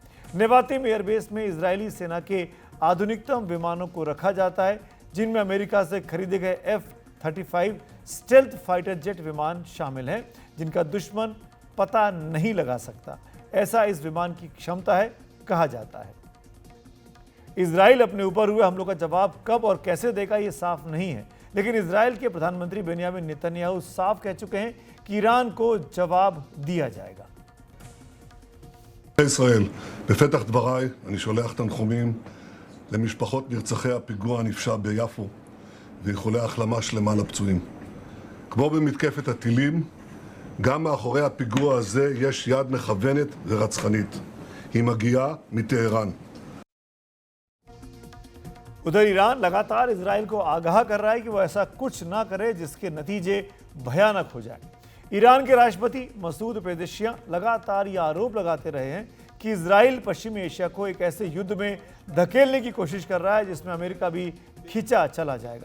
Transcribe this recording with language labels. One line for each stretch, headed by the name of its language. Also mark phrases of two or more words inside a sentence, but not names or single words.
Hindi: नेवातिम एयरबेस में इजरायली सेना के आधुनिकतम विमानों को रखा जाता है, जिनमें अमेरिका से खरीदे गए F-35
English: stealth fighter jet
Hindi: विमान शामिल हैं, जिनका दुश्मन पता नहीं लगा सकता, ऐसा इस विमान की क्षमता है, कहा जाता है। इजराइल अपने ऊपर हुए हमलों का जवाब कब और कैसे देगा ये साफ नहीं है, लेकिन इजराइल के प्रधानमंत्री बेंयामिन नेतन्याहू साफ कह चुके हैं कि ईरान को जवाब दिया जाएगा।
Hebrew: ישראל, בפתח דבריי אני שולח תנחומים למשפחות נרצחי הפיגוע הנפשע ביפו ואיחולי החלמה שלמה לפצועים. כמו במתקפת הטילים, גם מאחורי הפיגוע הזה יש יד מכוונת ורצחנית. היא מגיעה מטהרן.
Hindi: उधर ईरान लगातार इजराइल को आगाह कर रहा है कि वो ऐसा कुछ ना करे जिसके नतीजे भयानक हो जाए। ईरान के राष्ट्रपति मसूद पेजेशियां लगातार ये आरोप लगाते रहे हैं कि इजराइल पश्चिमी एशिया को एक ऐसे युद्ध में धकेलने की कोशिश कर रहा है जिसमें अमेरिका भी खींचा चला जाएगा।